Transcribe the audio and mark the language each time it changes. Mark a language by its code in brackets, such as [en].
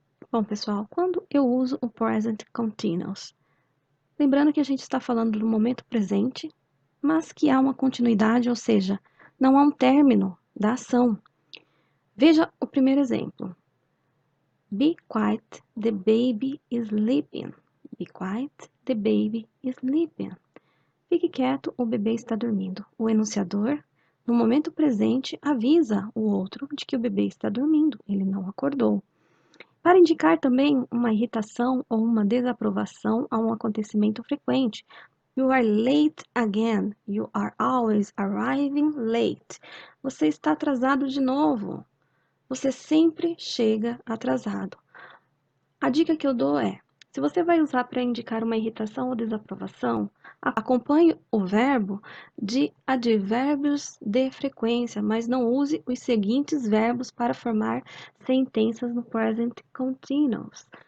[pt] Bom, pessoal, quando eu uso o Present Continuous? Lembrando que a gente está falando do momento presente, mas que há uma continuidade, ou seja, não há um término da ação. Veja o primeiro exemplo. [en] Be quiet, the baby is sleeping. Be quiet, the baby is sleeping. [pt] Fique quieto, o bebê está dormindo. O enunciador, no momento presente, avisa o outro de que o bebê está dormindo, ele não acordou. Para indicar também uma irritação ou uma desaprovação a um acontecimento frequente. [en] You are late again. You are always arriving late. [pt] Você está atrasado de novo. Você sempre chega atrasado. A dica que eu dou é, se você vai usar para indicar uma irritação ou desaprovação, acompanhe o verbo de advérbios de frequência, mas não use os seguintes verbos para formar sentenças no present continuous.